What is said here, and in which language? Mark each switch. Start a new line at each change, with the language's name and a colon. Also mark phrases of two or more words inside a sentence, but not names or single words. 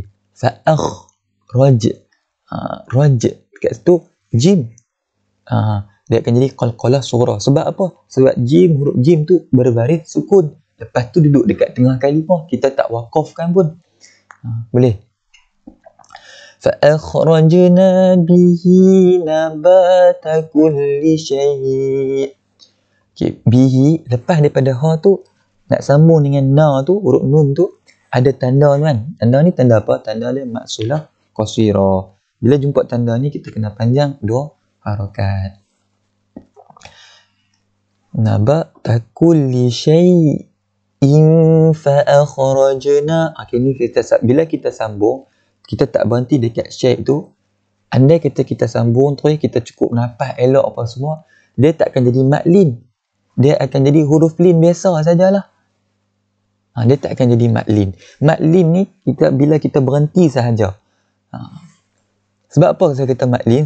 Arabic: فأخرج. رج.
Malay: Dekat situ jim. Dia akan jadi qalqalah surah. Sebab apa? Sebab jim, huruf jim tu berbaris sukun. Lepas tu duduk dekat tengah kalimah. Kita tak waqafkan pun. Boleh.
Arabic: فأخرجنا به نبات كل شيء'.
Malay: Okay. Bihi, lepas daripada ha tu, nak sambung dengan na tu, huruf nun tu, ada tanda kan. Tanda ni tanda apa? Tanda dia maksulah qasira. Bila jumpa tanda ni, kita kena panjang 2 harakat.
Arabic: نبات كل شيء فأخرجنا.
Malay: Ni bila kita sambung, kita tak berhenti dekat syai' tu. Andai kita sambung terus, kita cukup nafas elok apa semua, dia tak akan jadi mad lin. Dia akan jadi huruf lin biasa sajalah. Dia tak akan jadi mad lin. Mad lin ni bila kita berhenti sahaja. Sebab apa saya kata mad lin?